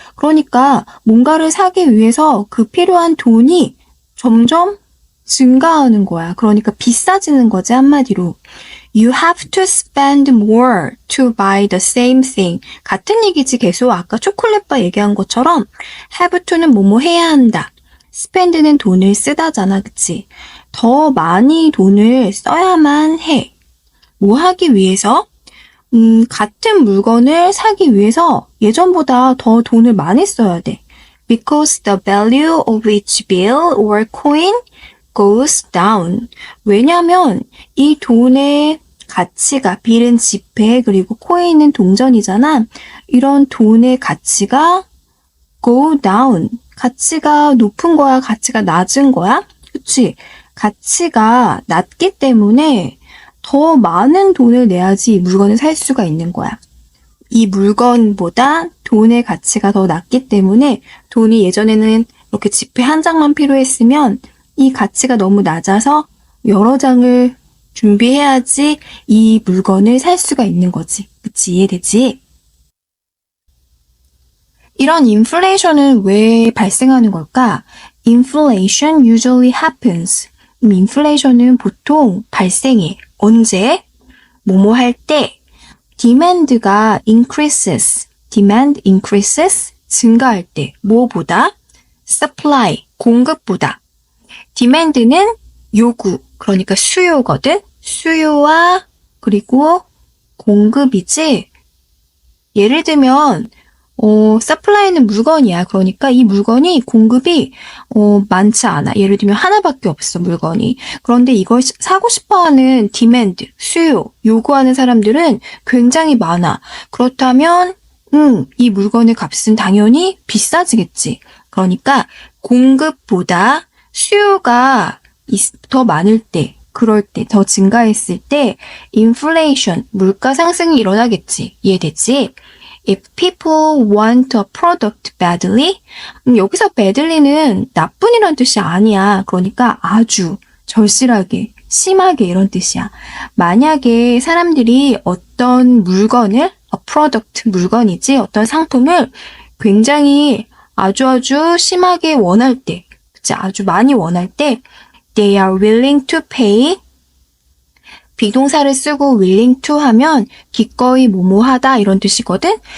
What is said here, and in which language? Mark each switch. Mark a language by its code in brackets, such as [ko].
[ko] 그러니까 뭔가를 사기 위해서 그 필요한 돈이 점점 증가하는 거야. 그러니까 비싸지는 거지, 한마디로. [en] You have to spend more to buy the same thing. [ko] 같은 얘기지, 계속. 아까 초콜릿바 얘기한 것처럼 have to는 뭐뭐 해야 한다. spend는 돈을 쓰다잖아, 그치? 더 많이 돈을 써야만 해. 뭐 하기 위해서? 같은 물건을 사기 위해서 예전보다 더 돈을 많이 써야 돼. [en] Because the value of each bill or coin goes down. [ko] 왜냐면 이 돈의 가치가, 빌은 지폐, 그리고 코인은 동전이잖아. 이런 돈의 가치가 go down. 가치가 높은 거야? 가치가 낮은 거야? 그치? 가치가 낮기 때문에 더 많은 돈을 내야지 이 물건을 살 수가 있는 거야. 이 물건보다 돈의 가치가 더 낮기 때문에 돈이 예전에는 이렇게 지폐 한 장만 필요했으면 이 가치가 너무 낮아서 여러 장을 준비해야지 이 물건을 살 수가 있는 거지. 그치? 이해되지? 이런 인플레이션은 왜 발생하는 걸까? [en] Inflation usually happens. [ko] 인플레이션은 보통 발생해. 언제? 뭐뭐 할 때. demand가 increases. demand increases. 증가할 때. 뭐보다? supply. 공급보다. demand는 요구. 그러니까 수요거든. 수요와 그리고 공급이지. 예를 들면 supply는 물건이야. 그러니까 이 물건이 공급이 많지 않아. 예를 들면 하나밖에 없어, 물건이. 그런데 이걸 사고 싶어하는 demand, 수요, 요구하는 사람들은 굉장히 많아. 그렇다면 이 물건의 값은 당연히 비싸지겠지. 그러니까 공급보다 수요가 더 많을 때, 그럴 때, 더 증가했을 때 inflation, 물가 상승이 일어나겠지. 이해됐지? [en] If people want a product badly, [ko] 여기서 badly는 나쁜이란 뜻이 아니야. 그러니까 아주 절실하게, 심하게 이런 뜻이야. 만약에 사람들이 어떤 물건을, a product, 물건이지, 어떤 상품을 굉장히 아주 심하게 원할 때, 그치? 아주 많이 원할 때, [en] they are willing to pay, [ko] 비동사를 쓰고 willing to 하면 기꺼이 뭐뭐하다 이런 뜻이거든.